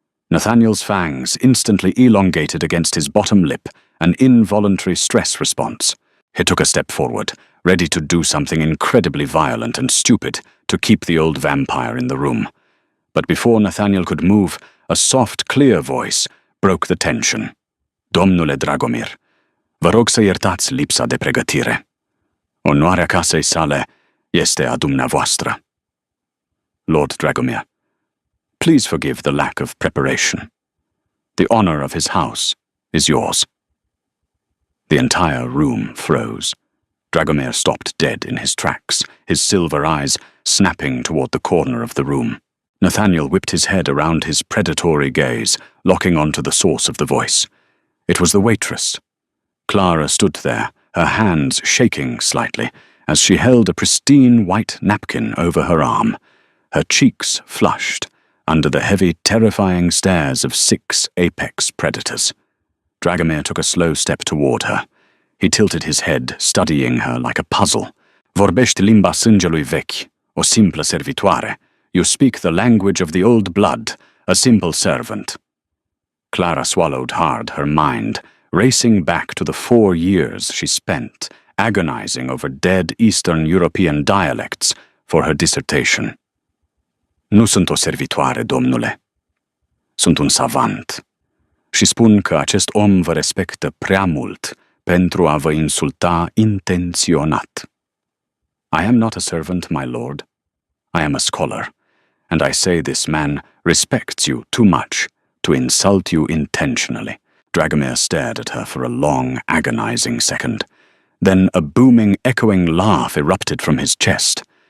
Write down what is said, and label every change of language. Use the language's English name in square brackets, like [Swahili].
[English] Nathaniel's fangs instantly elongated against his bottom lip, an involuntary stress response. He took a step forward, ready to do something incredibly violent and stupid to keep the old vampire in the room. But before Nathaniel could move, a soft, clear voice broke the tension. [Romanian] "Domnule Dragomir, vă rog să iertați lipsa de pregătire. Onoarea casei sale este a dumneavoastră." [English] "Lord Dragomir, please forgive the lack of preparation. The honor of his house is yours." The entire room froze. Dragomir stopped dead in his tracks, his silver eyes snapping toward the corner of the room. Nathaniel whipped his head around his predatory gaze, locking onto the source of the voice. It was the waitress. Clara stood there, her hands shaking slightly, as she held a pristine white napkin over her arm, her cheeks flushed under the heavy, terrifying stares of 6 apex predators. Dragomir took a slow step toward her. He tilted his head, studying her like a puzzle. [Romanian] "Vorbești limba sângelui vechi, o simplă servitoare. [English] You speak the language of the old blood, a simple servant." Clara swallowed hard, her mind racing back to the 4 years she spent agonizing over dead Eastern European dialects for her dissertation. [Romanian] "Nu sunt o servitoare, domnule. Sunt un savant. Și spun că acest om vă respectă prea mult pentru a vă insulta intenționat." [English] "I am not a servant, my lord. I am a scholar, and I say this man respects you too much to insult you intentionally." Dragomir stared at her for a long, agonizing second. Then a booming, echoing laugh erupted from his chest.